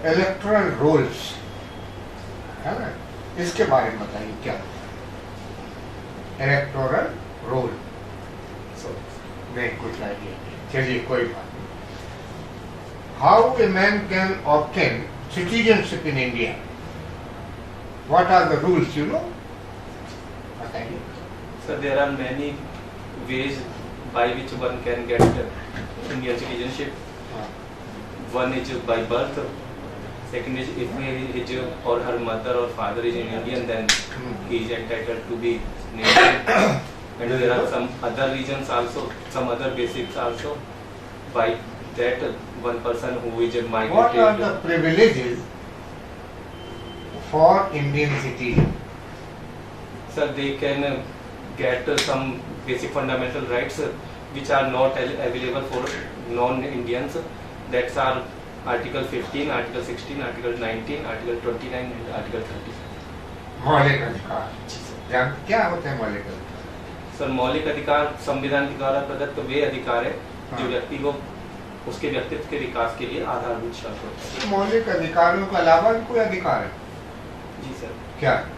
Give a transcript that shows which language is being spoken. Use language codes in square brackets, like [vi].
[hi] Electoral rolls है ना, इसके बारे में बताइए क्या? इलेक्टोरल रोल नहीं, कुछ आइडिया? चलिए कोई बात नहीं। [en] How a man can obtain citizenship in India? What are the rules, you know? बताइए। So there are many ways by which one can get Indian citizenship. One is by birth. Second is if his or her mother or father is in Indian, then he is entitled to be named. And there are some other reasons also, some other basics also. By that, one person who is a migrated. What are the privileges for Indian citizens? Sir, they can get some basic fundamental rights which are not available for non-Indians. That's are Article 15, Article 16, Article 19, Article 29 and Article 30. [hi] मौलिक अधिकार क्या होते हैं? मौलिक अधिकार sir, मौलिक अधिकार संविधान के द्वारा प्रदत्त वे अधिकार है जो व्यक्ति को उसके व्यक्तित्व के विकास के लिए आधारभूत शर्त होता है। मौलिक अधिकारों के अलावा भी कोई अधिकार है? जी सर। क्या?